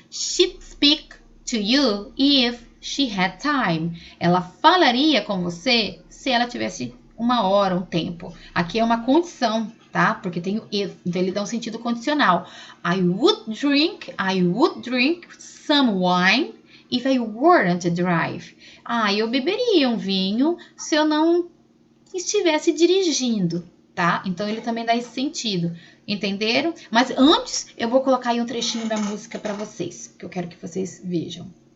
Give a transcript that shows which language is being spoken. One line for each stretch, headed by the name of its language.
English: She'd speak to you if she had time.
Portuguese: Ela falaria com você se ela tivesse uma hora, um tempo. Aqui é uma condição, tá? Porque tem o if, então ele dá um sentido condicional.
English: I would drink some wine if I weren't to drive.
Portuguese: Eu beberia um vinho se eu não estivesse dirigindo, tá? Então ele também dá esse sentido. Entenderam? Mas antes eu vou colocar aí um trechinho da música para vocês, que eu quero que vocês vejam.